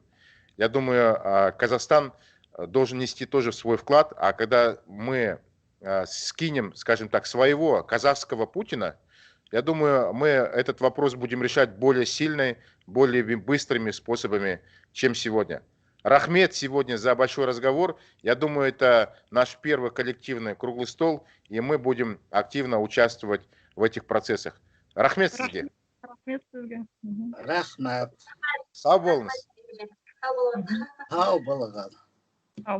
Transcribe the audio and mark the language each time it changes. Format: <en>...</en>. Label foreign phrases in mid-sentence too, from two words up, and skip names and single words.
<ru>Я думаю, Казахстан должен нести тоже свой вклад, а когда мы скинем, скажем так, своего казахского Путина, я думаю, мы этот вопрос будем решать более сильной, более быстрыми способами, чем сегодня. Рахмет сегодня за большой разговор. Я думаю, это наш первый коллективный круглый стол, и мы будем активно участвовать в этих процессах.</ru> <kk>Рахмет сізге. Рахмет сізге. Рахмат. Сау болыңыз. Сау болыңыз. Сау болыңыз.</kk>